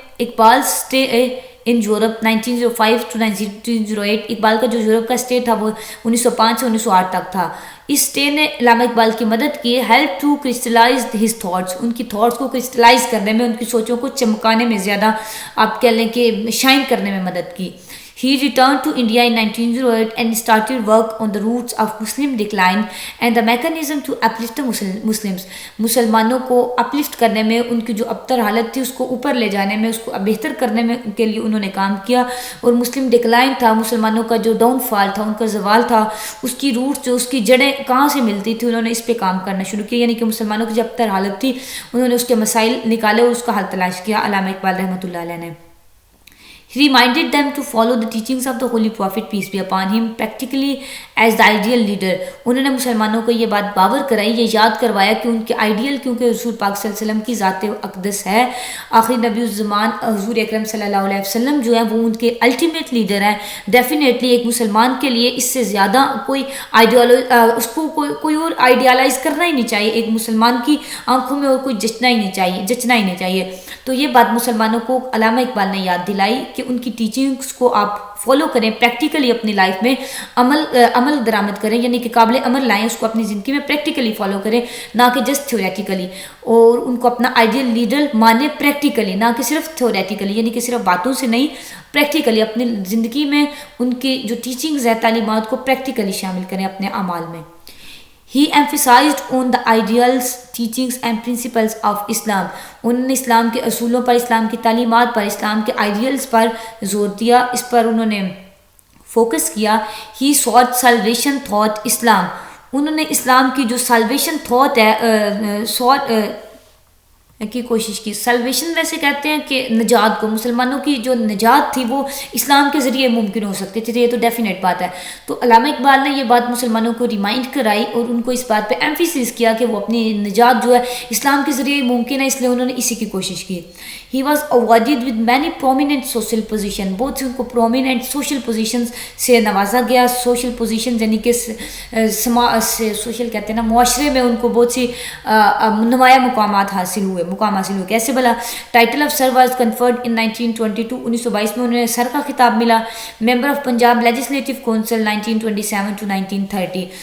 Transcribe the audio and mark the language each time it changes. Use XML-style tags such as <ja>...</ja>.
<en>Iqbal stay in Europe 1905 to 1908.</en> <ur>Iqbal کا جو Europe کا اسٹے تھا وہ 1905 سے 1908 تک تھا. اس اسٹے نے علامہ اقبال کی مدد کی،</ur> <en>help to crystallize his thoughts,</en> <ur>ان کی تھاٹس کو کرسٹلائز کرنے میں، ان کی سوچوں کو چمکانے میں، زیادہ آپ کہہ لیں کہ شائن کرنے میں مدد کی.</ur> <en>He returned to India in 1908 and started work on the roots of Muslim decline and the mechanism to uplift the Muslims.</en> <ur>مسلمانوں کو اپلفٹ کرنے میں، ان کی جو ابتر حالت تھی اس کو اوپر لے جانے میں، اس کو بہتر کرنے میں کے لیے انہوں نے کام کیا. اور مسلم ڈکلائن تھا، مسلمانوں کا جو ڈاؤن فال تھا، ان کا زوال تھا، اس کی روٹ جو اس کی جڑیں کہاں سے ملتی تھی، انہوں نے اس پہ کام کرنا شروع کیا. یعنی کہ مسلمانوں کی جو ابتر حالت تھی انہوں نے اس کے مسائل نکالے اور اس کا حل تلاش کیا.</ur> <en>علامہ اقبال رحمۃ اللہ علیہ نے He reminded them to follow the teachings of the Holy Prophet, peace be upon him, practically as the ideal leader.</en> <ur>انہوں نے مسلمانوں کو یہ بات باور کرائی، یہ یاد کروایا کہ ان کے آئیڈیل، کیونکہ رسول پاک صلی اللہ علیہ وسلم کی ذات اقدس ہے، آخری نبی الزمان حضور اکرم صلی اللہ علیہ وسلم جو ہے وہ ان کے الٹیمیٹ لیڈر ہیں. ڈیفینیٹلی ایک مسلمان کے لیے اس سے زیادہ کوئی اس کو کوئی اور آئیڈیالائز کرنا ہی نہیں چاہیے. ایک مسلمان کی آنکھوں میں اور کوئی جچنا ہی نہیں چاہیے. تو یہ بات مسلمانوں کو علامہ اقبال نے یاد دلائی کہ ان کی ٹیچنگس کو آپ فالو کریں، پریکٹیکلی اپنی لائف میں عمل درآمد کریں، یعنی کہ قابل عمل لائیں، اس کو اپنی زندگی میں پریکٹیکلی فالو کریں، نہ کہ جسٹ تھیوریٹیکلی. اور ان کو اپنا آئیڈیل لیڈر مانیں پریکٹیکلی، نہ کہ صرف تھیوریٹیکلی، یعنی کہ صرف باتوں سے نہیں، پریکٹیکلی اپنی زندگی میں ان کی جو ٹیچنگز ہے، تعلیمات کو پریکٹیکلی شامل کریں اپنے اعمال میں.</ur> <en>He emphasized on the ideals, teachings and principles of Islam.</en> <ur>انہوں نے اسلام کے اصولوں پر، اسلام کی تعلیمات پر، اسلام کے آئیڈیلز پر زور دیا، اس پر انہوں نے فوکس کیا.</ur> <en>He sought salvation thought Islam.</en> <ur>انہوں نے اسلام کی جو سالویشن تھاٹ ہے کی کوشش کی. سلویشن ویسے کہتے ہیں کہ نجات کو، مسلمانوں کی جو نجات تھی وہ اسلام کے ذریعے ممکن ہو سکتی تھی، یہ تو ڈیفینیٹ بات ہے. تو علامہ اقبال نے یہ بات مسلمانوں کو ریمائنڈ کرائی اور ان کو اس بات پہ ایمفیسس کیا کہ وہ اپنی نجات جو ہے اسلام کے ذریعے ممکن ہے، اس لیے انہوں نے اسی کی کوشش کی.</ur> <en>He was awarded with many prominent social positions.</en> <ur>بہت سے ان کو پرومیننٹ سوشل پوزیشنز سے نوازا گیا. سوشل پوزیشنز یعنی کہ سوشل کہتے ہیں نا، معاشرے میں ان کو بہت سی نمایاں مقام حاصل ہوئے.</ur> <en>کیسے بلا؟ Title of sir was conferred in 1922.</en> <ur>1922 میں انہیں سر کا خطاب ملا.</ur> <en>Member of Punjab legislative council 1927 to 1930.</en>